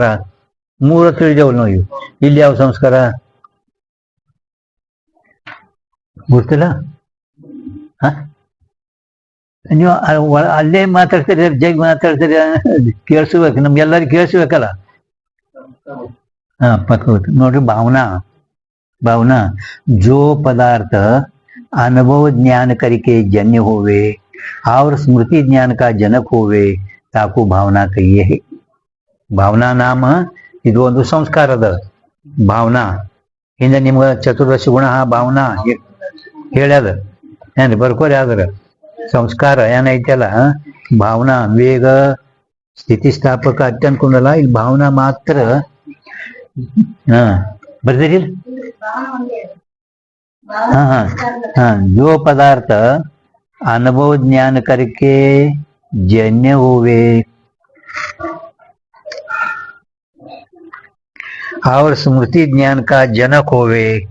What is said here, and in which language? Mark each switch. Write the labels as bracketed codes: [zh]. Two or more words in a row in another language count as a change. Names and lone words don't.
[kn] 3 ತಿಳಿದವಳು ನಾವು. ಇಲ್ಲಿ ಯಾವ ಸಂಸ್ಕಾರ ಗೊತ್ತಿಲ್ಲ? ನೀವು ಅಲ್ಲೇ ಮಾತಾಡ್ತೀರಿ, ಜಗ್ ಮಾತಾಡ್ತೀರಿ, ಕೇಳಿಸ್ಬೇಕು, ನಮ್ಗೆಲ್ಲರಿಗೂ ಕೇಳಿಸ್ಬೇಕಲ್ಲ. ಪಕ್ಕ ನೋಡ್ರಿ. [hi] भावना जो पदार्थ अनुभव ज्ञान करके जन्य होवे और स्मृति ज्ञान का जनक होवे ताकू भावना कहिए है. भावना नाम [kn] ಇದು ಒಂದು ಸಂಸ್ಕಾರದ ಭಾವನಾ. ಹಿಂದೆ ನಿಮ್ಗೆ ಚತುರ್ದಶ ಗುಣ ಭಾವನಾ ಹೇಳ್ಯದ ಏನ್ರಿ, ಬರ್ಕೋರಿ. ಆದ್ರ ಸಂಸ್ಕಾರ ಏನೈತಲ್ಲ, ಭಾವನಾ ವೇಗ ಸ್ಥಿತಿಸ್ಥಾಪಕ ಅತ್ಯಂತ ಕುಂದಲ್ಲ. ಇಲ್ಲಿ ಭಾವನಾ ಮಾತ್ರ ಬರ್ದಿರಿ. [hi] जो पदार्थ अनुभव ज्ञान करके जन्य होवे और स्मृति ज्ञान का जनक होवे.